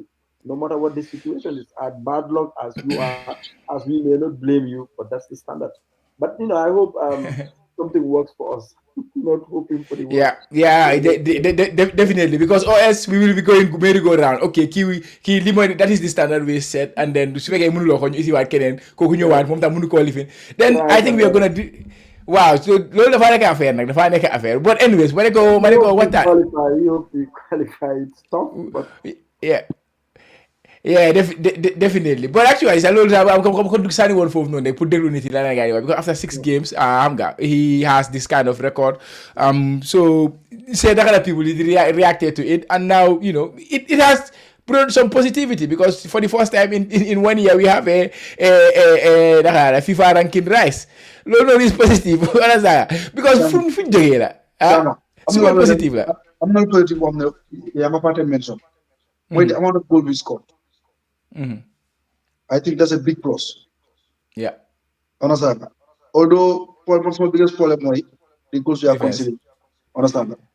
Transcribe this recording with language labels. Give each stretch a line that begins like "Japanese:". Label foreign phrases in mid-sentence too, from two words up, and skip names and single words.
English: No matter what the situation is, as bad luck as you are, as we may not blame you, but that's the standard. But I hope something works for us. Not hoping for the worst. Definitely, because or else we will be going merry-go-round. Okay, that is the standard we set, and then
Wolof: su fekkee mënuloo ko ñu isiwaat keneen kooku ñëwaat moom tam mënu koo lifin.
English: Then I think we are gonna do. Wow, so
Wolof: loolu dafa nekk affaire nag dafa nekk affaire.
English: But anyways,
Wolof: ma ne ko waxtaan.
English: We hope we qualify. It's tough, but Yeah. Yeah, definitely. But actually,
Wolof: sa loolu sax ko dugg sànni woon foofu noonu pour déglu nit yi la gars yi wax
English: because after 6 games,
Wolof: xam nga
English: he has this kind of record. So say
Wolof: naka la
English: people reacted to it, and now it has brought some positivity because for the first time in 1 year we have a FIFA ranking rise.
Wolof: Loolu
English: is positive. Because
Wolof: fu jógee la.
English: Super positive la. I'm not positive on the Yamapate mention. With the amount of goal we scored. I think that's a big plus. Yeah. Understand that? Although my biggest problem was the goals we are Defense. conceding. Understand that?